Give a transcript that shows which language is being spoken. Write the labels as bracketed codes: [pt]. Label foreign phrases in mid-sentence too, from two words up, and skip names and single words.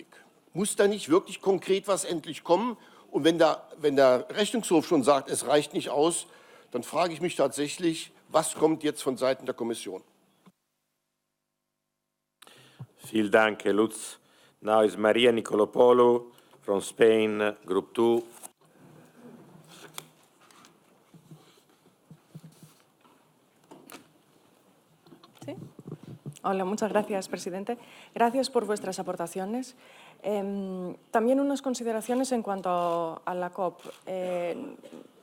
[de] Muss da nicht wirklich konkret was endlich kommen? Und wenn der Rechnungshof schon sagt, es reicht nicht aus, dann frage ich mich tatsächlich, was kommt jetzt von Seiten der Kommission? Vielen Dank, Herr Lutz. [en] Now is Maria Nicolopoulou from Spain, Group 2. [es] Hola, muchas gracias, presidente. Gracias por vuestras aportaciones. También unas consideraciones en cuanto a la COP.